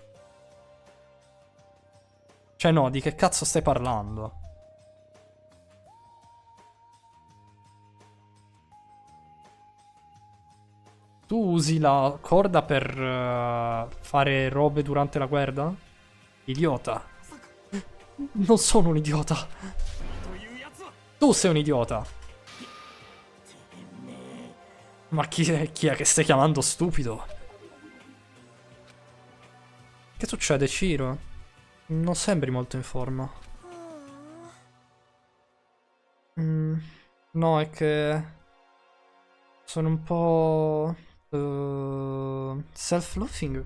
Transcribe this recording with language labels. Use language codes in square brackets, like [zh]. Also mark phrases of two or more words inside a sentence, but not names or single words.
[it] Cioè no, di che cazzo stai parlando? Tu usi la corda per fare robe durante la guerra? Idiota. Non sono un idiota. [ja] というやつは [it] Tu sei un idiota. Ma chi è che stai chiamando stupido? Che succede, Ciro? Non sembri molto in forma. No, è che sono un po' self-loathing.